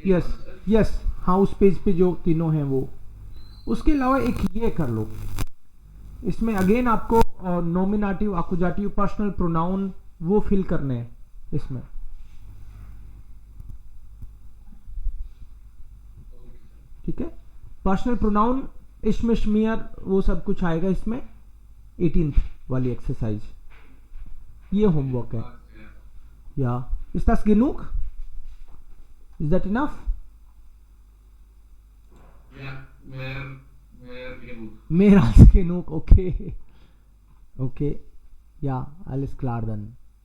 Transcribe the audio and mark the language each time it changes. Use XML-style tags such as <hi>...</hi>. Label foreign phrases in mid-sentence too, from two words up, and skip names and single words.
<en>yes yes,</en> <hi>हाँ उस पेज पे जो तीनों हैं वो। उसके अलावा एक ये कर लो, इसमें अगेन आपको नॉमिनेटिव, अकुजाटिव,</hi> <en>personal pronoun</en> <hi>वो फिल करने हैं इसमें। ठीक है,</hi> <en>personal pronoun,</en> <hi>इश्मिशमियर, वो सब कुछ आएगा इसमें 18th वाली एक्सरसाइज। ये होमवर्क है। या</hi> <de>ist das genug?</de> <en>Is that enough?</en> <de>Ja, mehr genug. Mehr als genug, okay. Okay. Ja, alles klar dann.</de>